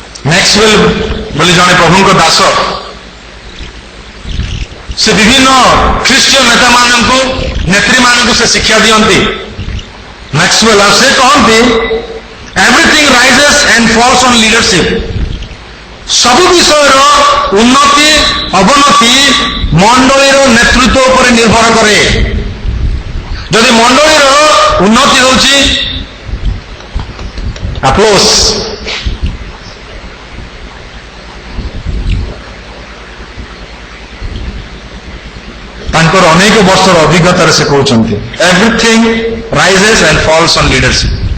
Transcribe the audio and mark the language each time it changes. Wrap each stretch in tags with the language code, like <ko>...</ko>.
<or>Maxwell ବୋଲି ଜଣେ ପ୍ରଭୁଙ୍କ ଦାସ, ସେ ବିଭିନ୍ନ ଖ୍ରୀଷ୍ଟୀୟ ନେତାମାନଙ୍କୁ, ନେତ୍ରୀମାନଙ୍କୁ ସେ ଶିକ୍ଷା ଦିଅନ୍ତି। ମ୍ୟାକ୍ସୱେଲ, ଆଉ ସେ କହନ୍ତି</or> <en>everything rises and falls on leadership.</en> <or>ସବୁ ବିଷୟର ଉନ୍ନତି ଅବନତି ମଣ୍ଡଳୀର ନେତୃତ୍ୱ ଉପରେ ନିର୍ଭର କରେ। ଯଦି ମଣ୍ଡଳୀର ଉନ୍ନତି ହେଉଛି ଆପ୍ଲୋସ୍, ତାଙ୍କର ଅନେକ ବର୍ଷର ଅଭିଜ୍ଞତାରେ ସେ କହୁଛନ୍ତି</or> <en>everything rises and falls on leadership।</en>